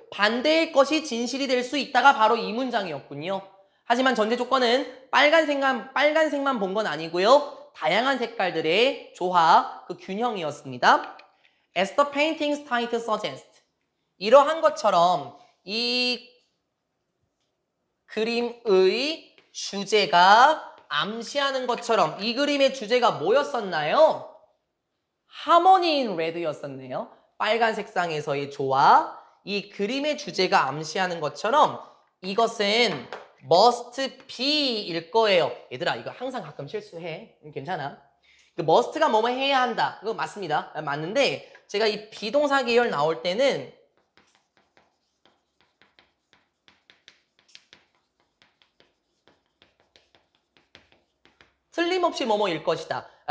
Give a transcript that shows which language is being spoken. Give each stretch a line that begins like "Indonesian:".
Korean: 반대의 것이 진실이 될 수 있다가 바로 이 문장이었군요. 하지만 전제 조건은 빨간색만 본 건 아니고요. 다양한 색깔들의 조화, 그 균형이었습니다.
English: As the painting's title suggests.
Korean: 이러한 것처럼 이 그림의 주제가 암시하는 것처럼 이 그림의 주제가 뭐였었나요? Harmony in Red였었네요. 빨간 색상에서의 조화, 이 그림의 주제가 암시하는 것처럼 이것은 must be일 거예요. 얘들아 이거 항상 가끔 실수해. 괜찮아. 그 must가 뭐뭐 해야 한다. 그거 맞습니다. 맞는데 제가 이 비동사 계열 나올 때는 틀림없이 뭐뭐일 것이다.